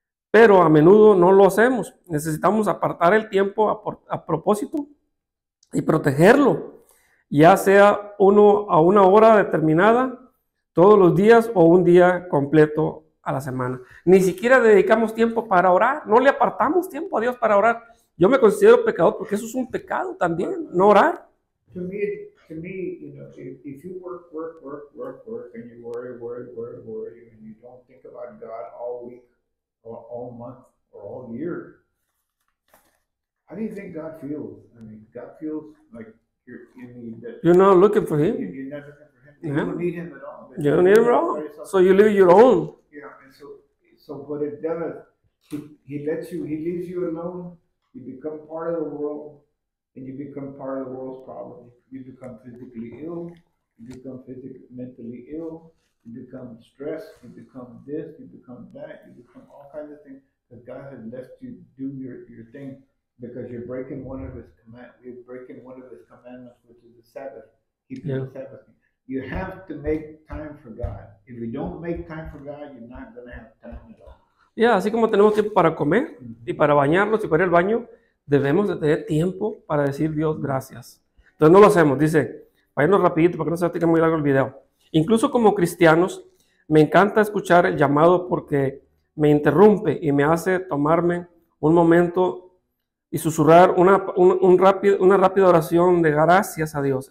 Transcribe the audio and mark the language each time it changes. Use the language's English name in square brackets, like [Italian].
[Spanish] Pero a menudo no lo hacemos. Necesitamos apartar el tiempo a propósito y protegerlo, ya sea a una hora determinada todos los días o un día completo a la semana. Ni siquiera dedicamos tiempo para orar, no le apartamos tiempo a Dios para orar. Yo me considero pecador porque eso es un pecado también, no orar. [English] To me, you know, if you work, and you worry, and you don't think about God all week, or all month, or all year, how do you think God feels? I mean, God feels like you're not looking for Him. You're not looking for Him. You don't need Him at all. You don't need Him at all. So you live your own. Yeah, and so what it does, He leaves you alone. You become part of the world, and you become part of the world's problem. You become physically ill. You become mentally ill. You become stressed. You become this. You become that. You become all kinds of things because God has left you do your thing because you're breaking one of His commandments, which is the Sabbath. Keeping the Sabbath. You have to make time for God. If you don't make time for God, you're not going to have time at all. [Spanish] Así como tenemos tiempo para comer y para bañarnos y para ir al baño, debemos de tener tiempo para decir Dios gracias. Entonces no lo hacemos. Dice, váyanos rapidito para que no se tenga muy largo el video. Incluso como cristianos, me encanta escuchar el llamado porque me interrumpe y me hace tomarme un momento y susurrar una rápida oración de gracias a Dios.